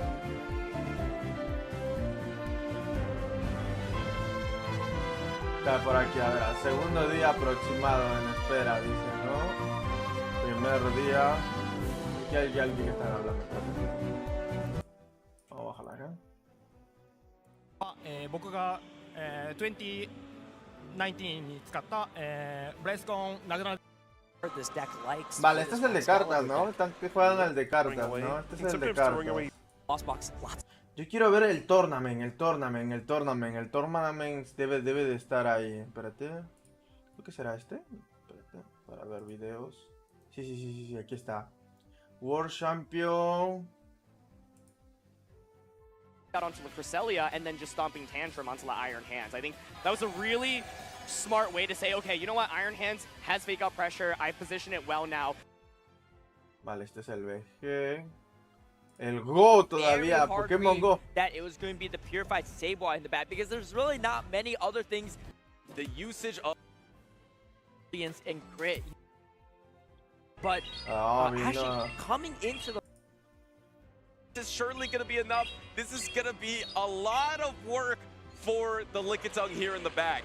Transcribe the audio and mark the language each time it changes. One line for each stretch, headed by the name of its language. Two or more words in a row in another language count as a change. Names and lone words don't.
Spanish: Está por aquí, a ver, segundo día aproximado en espera, dice, ¿no? Primer día. Aquí hay alguien que está hablando. Vamos a bajarla acá.
Japanese: 僕が、2019に使った、ブレスコンナショナル
Spanish: Vale, este es el de cartas, ¿no? Están que juegan el de cartas, ¿no? Este es el de cartas. Yo quiero ver el tournament debe de estar ahí. Espérate. ¿Qué será este? Espérate, para ver videos. Sí, aquí está.
English: World Champion. Got onto the Cresselia and then just stomping Tantrum onto the Iron Hands. I think that was a really smart way to say, okay, you know what, Iron Hands has fake out pressure, I position it well now.
Spanish: Vale, este es el BG. El Go todavía, Pokémon Go.
English: That it was going to be the purified Sableye in the back because there's really not many other things. The usage of and crit, but actually coming into the. This is surely going to be enough. This is going to be a lot of work for the Lickitung here in the back.